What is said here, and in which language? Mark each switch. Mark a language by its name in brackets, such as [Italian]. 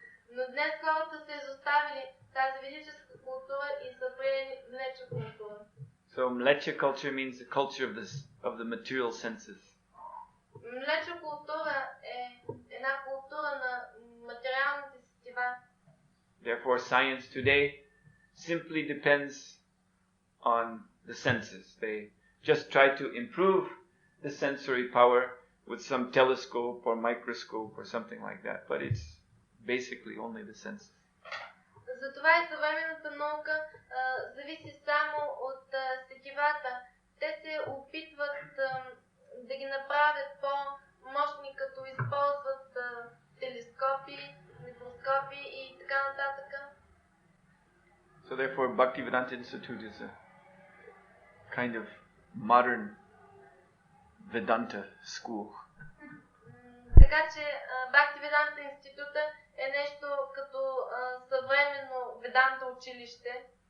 [Bulgarian] Но днес хората са изоставили тази ведическа култура и са приели Млеча култура. [English] So Mlecha culture means the culture of the material senses. [Bulgarian] Млеча култура е една култура на материалните сетива. [English] Therefore, science today simply depends on the senses. They just try to improve the sensory power with some telescope or microscope or something like that, but it's basically only the senses. [Bulgarian] Затова и съвременната наука зависи само от сетивата. Те се опитват да ги направят по-мощни, като използват телескопи, микроскопи и така нататък. [English] So therefore, Bhaktivedanta Institute is a kind of modern Vedanta school. [Bulgarian] Така че Бхактиведанта института е нещо като съвременно Веданта училище.